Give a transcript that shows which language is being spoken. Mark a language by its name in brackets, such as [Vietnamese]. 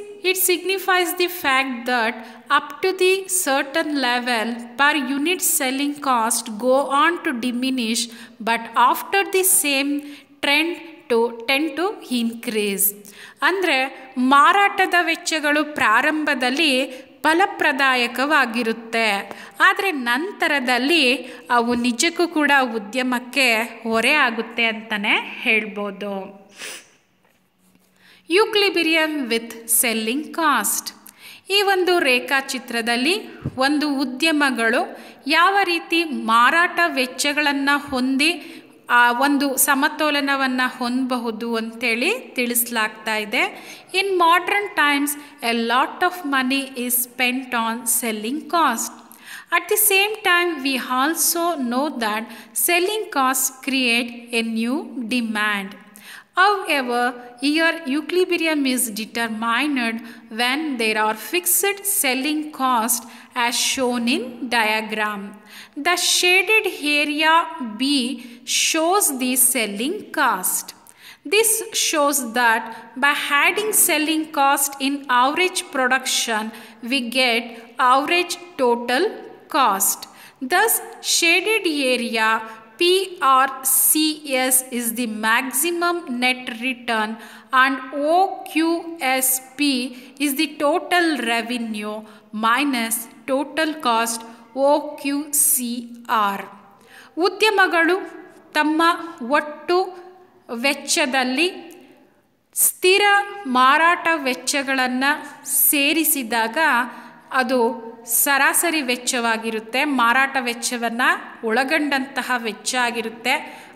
[English] It signifies the fact that up to the certain level per unit selling cost go on to diminish, but after the same tend to increase. [Kannada] ಅಂದರೆ ಮಾರಾಟದ ವೆಚ್ಚಗಳು ಪ್ರಾರಂಭದಲ್ಲಿ ಫಲಪ್ರದಾಯಕವಾಗಿರುತ್ತೆ. ಆದರೆ ನಂತರದಲ್ಲಿ ಅವು ನಿಜಕ್ಕೂ ಕೂಡ ಉದ್ಯಮಕ್ಕೆ ಹೊರೆ ಆಗುತ್ತೆ ಅಂತಲೇ ಹೇಳ್ಬೋದು. [English] Equilibrium with selling cost. [Kannada] ಈ ಒಂದು ರೇಖಾಚಿತ್ರದಲ್ಲಿ ಒಂದು ಉದ್ಯಮಗಳು ಯಾವ ರೀತಿ ಮಾರಾಟ ವೆಚ್ಚಗಳನ್ನು ಹೊಂದಿ ಒಂದು ಸಮತೋಲನವನ್ನು ಹೊಂದಬಹುದು ಅಂತೇಳಿ ತಿಳಿಸಲಾಗ್ತಾ ಇದೆ. [English] In modern times a lot of money is spent on selling cost. At the same time, we also know that selling costs create a new demand. However, here equilibrium is determined when there are fixed selling costs as shown in diagram. The shaded area B shows the selling cost. This shows that by adding selling cost in average production, we get average total cost. Thus, shaded area PRCS is the maximum net return and OQSP is the total revenue minus total cost OQCR. [Kannada] ಉದ್ಯಮಗಳು ತಮ್ಮ ಒಟ್ಟು ವೆಚ್ಚದಲ್ಲಿ ಸ್ಥಿರ ಮಾರಾಟ ವೆಚ್ಚಗಳನ್ನು ಸೇರಿಸಿದಾಗ ಅದು ಸರಾಸರಿ ವೆಚ್ಚವಾಗಿರುತ್ತೆ. ಮಾರಾಟ ವೆಚ್ಚವನ್ನು ಒಳಗೊಂಡಂತಹ ವೆಚ್ಚ ಆಗಿರುತ್ತೆ.